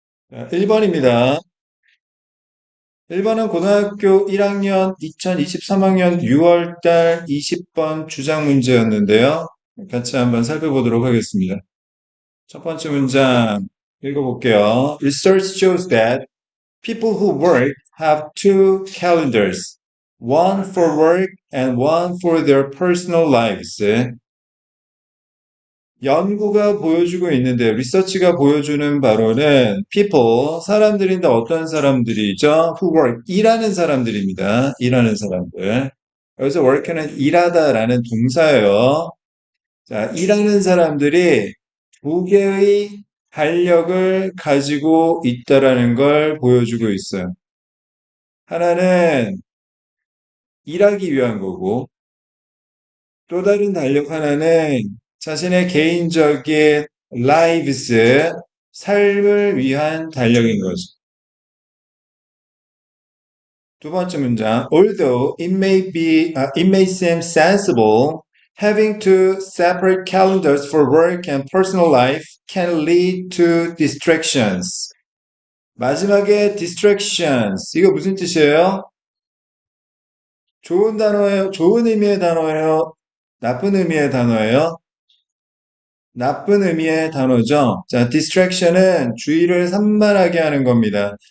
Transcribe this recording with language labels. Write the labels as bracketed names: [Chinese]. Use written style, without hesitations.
[Korean] 1번입니다. 1번은 고등학교 1학년 2023학년 6월달 20번 주장 문제였는데요. 같이 한번 살펴보도록 하겠습니다. 첫 번째 문장 읽어볼게요. [English] Research shows that people who work have two calendars, one for work and one for their personal lives. [Korean] 연구가 보여주고 있는데, 리서치가 보여주는 바로는 people, 사람들인데 어떤 사람들이죠? who work, 일하는 사람들입니다. 일하는 사람들. 여기서 work는 일하다라는 동사예요. 자, 일하는 사람들이 두 개의 달력을 가지고 있다라는 걸 보여주고 있어요. 하나는 일하기 위한 거고, 또 다른 달력 하나는 자신의 개인적인 lives, 삶을 위한 달력인 거죠. 두 번째 문장. [English] Although it may seem sensible, having two separate calendars for work and personal life can lead to distractions. [Korean] 마지막에 distractions. 이거 무슨 뜻이에요? 좋은 단어예요? 좋은 의미의 단어예요? 나쁜 의미의 단어예요? 나쁜 의미의 단어죠. 자, distraction은 주의를 산만하게 하는 겁니다.